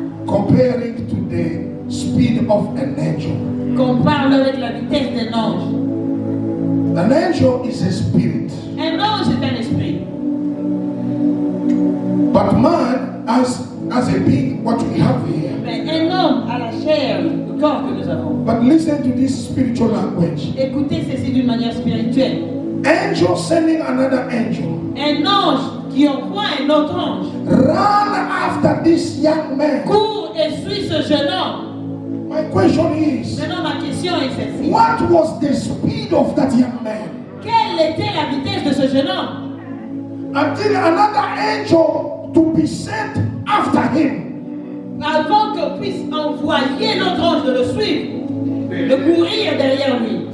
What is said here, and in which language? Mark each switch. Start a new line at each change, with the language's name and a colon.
English: comparing to the speed of an angel.
French: compare avec la vitesse d'un ange.
English: An angel is a spirit,
French: Un ange est un esprit.
English: but man has a being what we have here.
French: Mais un homme a la chair, le corps que nous avons.
English: But listen to this spiritual language.
French: Écoutez ceci d'une manière spirituelle.
English: Angel sending another angel.
French: Un ange qui envoie un autre ange.
English: Run after this young man.
French: Cours et suis ce jeune homme.
English: My question is,
French: Maintenant, ma question est celle-ci.
English: what was the speed of that young man?
French: Quelle était la vitesse de ce jeune homme?
English: Until another angel to be sent after him.
French: Avant qu'on puisse envoyer l'autre ange de le suivre, de courir derrière lui.